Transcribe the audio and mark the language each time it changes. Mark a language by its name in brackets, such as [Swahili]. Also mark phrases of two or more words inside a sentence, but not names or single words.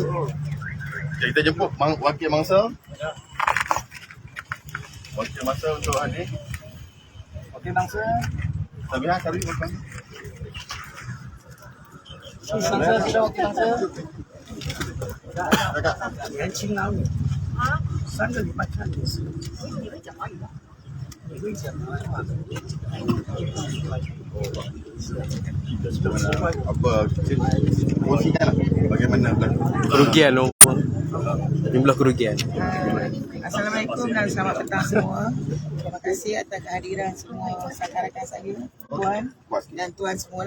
[Malay] Okay, kita jemput wakil mangsa. Wakil mangsa untuk hadir. Wakil mangsa. Sabiha cari makan. Yang Cina ni, [Chinese] 3 个礼拜看电视，你会讲华语吗？你会讲华语吗？ [Malay] Apa kongsikan bagaimana kerugian jumlah kerugian. Assalamualaikum dan selamat petang semua. Terima kasih atas kehadiran semua rakan-rakan saya, puan dan tuan semualah.